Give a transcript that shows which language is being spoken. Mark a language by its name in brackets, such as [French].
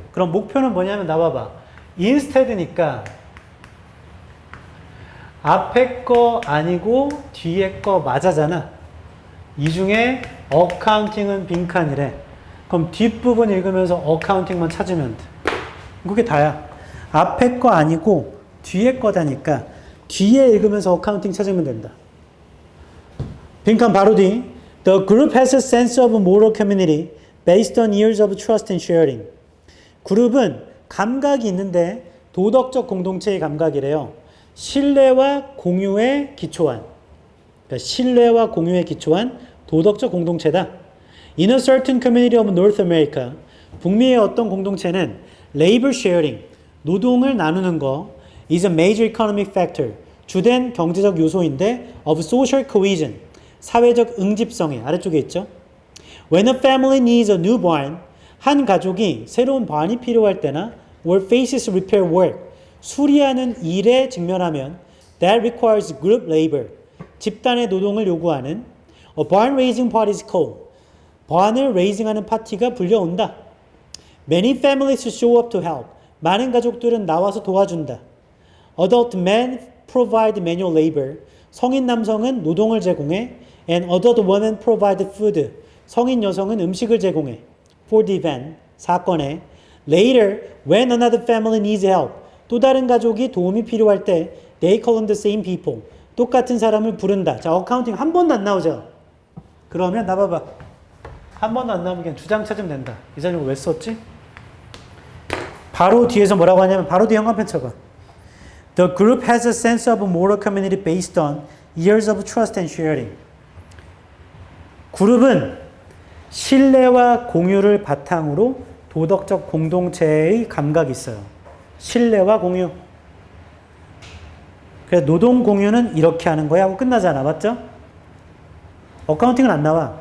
[Korean] 그럼 목표는 뭐냐면 나와봐. instead니까 앞에 거 아니고 뒤에 거 맞아잖아. 이 중에 accounting은 빈칸이래. 그럼 뒷부분 읽으면서 accounting만 찾으면 돼. 그게 다야. 앞에 거 아니고 뒤에 거다니까 뒤에 읽으면서 accounting 찾으면 된다. 빈칸 바로 뒤. [English] The group has a sense of moral community based on years of trust and sharing. [Korean] 그룹은 감각이 있는데 도덕적 공동체의 감각이래요. 신뢰와 공유에 기초한. 그러니까 신뢰와 공유에 기초한 도덕적 공동체다. [English] In a certain community of North America, [Korean] 북미의 어떤 공동체는 [English] labor sharing, [Korean] 노동을 나누는 거 [English] is a major economic factor, [Korean] 주된 경제적 요소인데 [English] of social cohesion, [Korean] 사회적 응집성에 아래쪽에 있죠. [English] When a family needs a new barn, [Korean] 한 가족이 새로운 barn이 필요할 때나 [English] or faces repair work, [Korean] 수리하는 일에 직면하면 [English] that requires group labor, [Korean] 집단의 노동을 요구하는 [English] a barn raising party is called, [Korean] barn을 raising하는 파티가 불려온다. [English] Many families show up to help, [Korean] 많은 가족들은 나와서 도와준다. [English] Adult men provide manual labor, [Korean] 성인 남성은 노동을 제공해. [English] And adult women provide food, [Korean] 성인 여성은 음식을 제공해. [English] For the event, [Korean] 사건에. [English] Later, when another family needs help, [Korean] 또 다른 가족이 도움이 필요할 때 [English] they call on the same people, [Korean] 똑같은 사람을 부른다. 자, 어카운팅 한 번도 안 나오죠? 그러면 나 봐봐. 한 번도 안 나오면 그냥 주장 찾으면 된다. 이 자료 왜 썼지? 바로 뒤에서 뭐라고 하냐면 바로 뒤에 형광펜 쳐봐. [English] The group has a sense of moral community based on years of trust and sharing. [Korean] 그룹은 신뢰와 공유를 바탕으로 도덕적 공동체의 감각이 있어요. 신뢰와 공유. 그래서 노동 공유는 이렇게 하는 거야 하고 끝나잖아. 맞죠? 어카운팅은 안 나와.